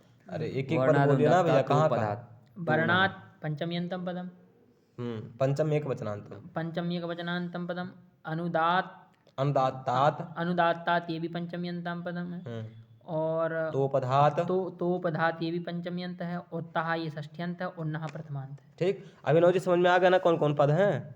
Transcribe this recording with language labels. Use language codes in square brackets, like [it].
[hi] अरे एक एक पद बोलिए ना भैया, कहाँ कहाँ? [sa] वर्णात् पंचम्यन्तं पदम, पंचम एकवचनान्तं, [hi] पंचम एकवचनान्तं पदम, अनुदात्तात ये भी पंचम्यन्तं पदम है, और तोपधात ये भी पंचम्यंत है, और तः ये षष्ठ्यंत है, और नः प्रथमांत है। ठीक, अभिनव जी समझ में आ गया ना कौन कौन पद हैं?